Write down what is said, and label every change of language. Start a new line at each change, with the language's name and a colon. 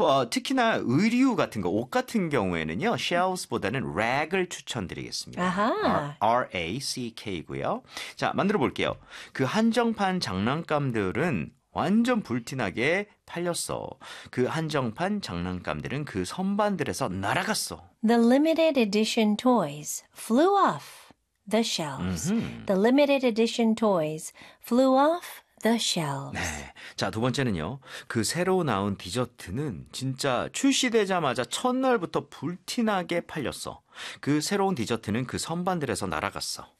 Korean: 특히나 의류 같은 거, 옷 같은 경우에는요, shelves보다는 rag을 추천드리겠습니다. Aha. R-A-C-K고요. 자, 만들어 볼게요. 그 한정판 장난감들은 완전 불티나게 팔렸어. 그 한정판 장난감들은 그 선반들에서 날아갔어.
English: The limited edition toys flew off the shelves. The limited edition toys flew off the shelves.
Korean: 네. 자, 두 번째는요. 그 새로 나온 디저트는 진짜 출시되자마자 첫날부터 불티나게 팔렸어. 그 새로운 디저트는 그 선반들에서 날아갔어.